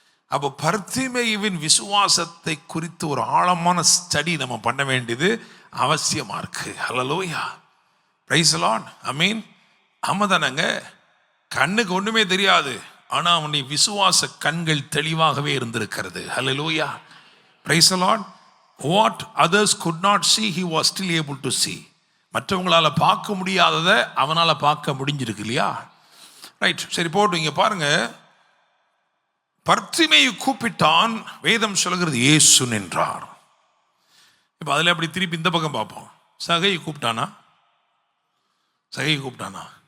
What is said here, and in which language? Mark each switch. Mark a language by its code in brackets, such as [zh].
[ta] அப்போ பர்த்திமேயுவின் விசுவாசத்தை குறித்து ஒரு ஆழமான ஸ்டடி நம்ம பண்ண வேண்டியது அவசியமா இருக்கு. ஹல்லேலூயா. Praise the Lord. ஆமென். ஆமாதானங்க. கண்ணுக்கு ஒண்ணுமே தெரியாது, ஆனா அவனுடைய விசுவாச கண்கள் தெளிவாகவே இருந்திருக்கிறது. ஹல்லேலூயா. Praise the Lord. [en] What others could not see, he was still able to see. [ta] மற்றவங்களால பார்க்க முடியாததை அவனால பார்க்க முடிஞ்சிருக்கு இல்லையா? ரைட். சரி, போட்டு இங்க பாருங்க. பர்த்திமேயு கூப்பிட்டான். வேதம் சொல்கிறது இயேசு நின்றார். இப்போ அதில் அப்படி திருப்பி இந்த பக்கம் பார்ப்போம். சகையை கூப்பிட்டானா? சகையை கூப்பிட்டானா?